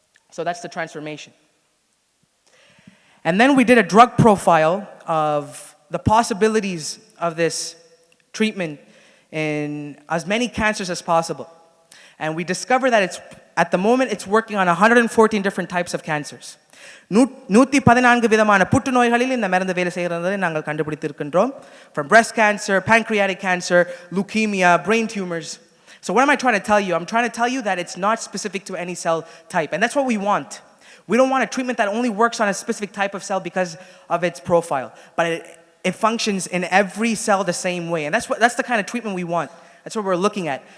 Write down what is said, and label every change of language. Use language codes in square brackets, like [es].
[en] So that's the transformation. And then we did a drug profile of the possibilities of this treatment in as many cancers as possible. And we discovered that at the moment it's working on 114 different types of cancers. [ta] 114 விதமான புற்றுநோய்களில் இந்த மருந்து வேலை செய்கிறதை நாங்கள் கண்டுபிடித்திருக்கின்றோம். [en] From breast cancer, pancreatic cancer, leukemia, brain tumors. So what am I trying to tell you? I'm trying to tell you that it's not specific to any cell type. And that's what we want. We don't want a treatment that only works on a specific type of cell because of its profile. But it functions in every cell the same way. And that's the kind of treatment we want. That's what we're looking at.